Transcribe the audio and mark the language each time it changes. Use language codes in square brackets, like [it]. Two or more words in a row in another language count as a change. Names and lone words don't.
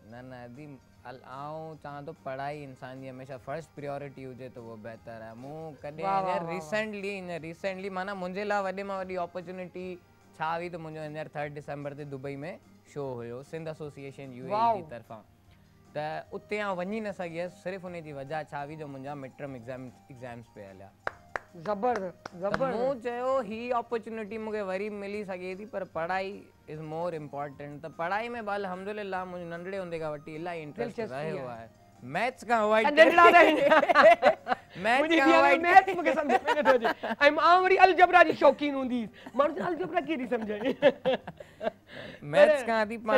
[sd] न न दी आऊं चवां थो पढ़ाई इंसान जी हमेशह [en] first priority [sd] हुजे त उहो बहितर आहे मूं कॾहिं वाह, वाह, हींअर वाह। रिसेंटली माना मुंहिंजे लाइ वॾे मां वॾी अपॉर्चुनिटी छा हुई त मुंहिंजो हींअर 3 दिसंबर ते दुबई में शो हुयो सिंध एसोसिएशन यूएई वाओ। जी तरफ़ां त उते आउं वञी न सघियसि सिर्फ़ु उन जी वजह छा हुई जो मुंहिंजा [en] mid term exams [sd] पिया हलिया ज़बरदस्त त ज़बरदस्त मूं चयो ही अपॉर्चुनिटी मूंखे वरी मिली सघे थी पर पढ़ाई [en] is more important [sd] त पढ़ाई में बि अल्हम्दुलिल्लाह मुंहिंजो नंढड़े हूंदे खां वठी इलाही इंट्रस्ट दिलचस्पी रहियो आहे। आहे मैथ्स खां अवॉइड नंढड़ा आहिनि। मैथ्स मुंहिंजी खां धीअ अवॉइड मैथ्स मूंखे सम्झ में नथो अचे ऐं मां वरी अलजबरा जी शौक़ीन हूंदी माण्हू चवंदा अलजबरा कीअं थी सम्झे मैथ्स खां थी पाण